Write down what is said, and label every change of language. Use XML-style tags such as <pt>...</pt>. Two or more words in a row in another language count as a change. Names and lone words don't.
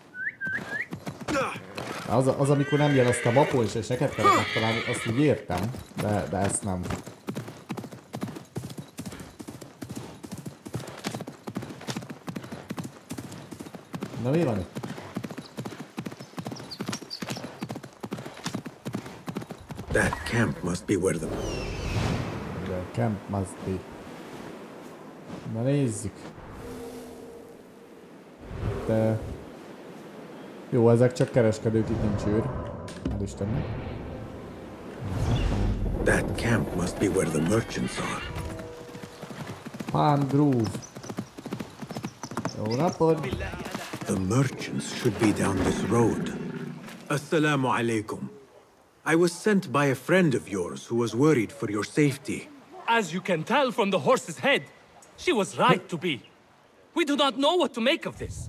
<hu>Az amikor nem jelezte a mapon, és neked kellett megtalálni, azt úgy értem. De ezt nem. Na mi van itt?</hu> <en>That camp must be where the... The camp must be.</en> <hu>Na nézzük. De... Jó, ezek csak kereskedők, itt nincs őr. Hál' Istennek.</hu> <en>That camp must be where the merchants are. Palm Grove.</en> <hu>Jó napot!</hu> <en>The merchants should be down this road.</en> <ar>السلام عليكم.</ar> <en>I was sent by a friend of yours who was worried for your safety. As you can tell from the horse's head, she was right to be. We do not know what to make of this.</en>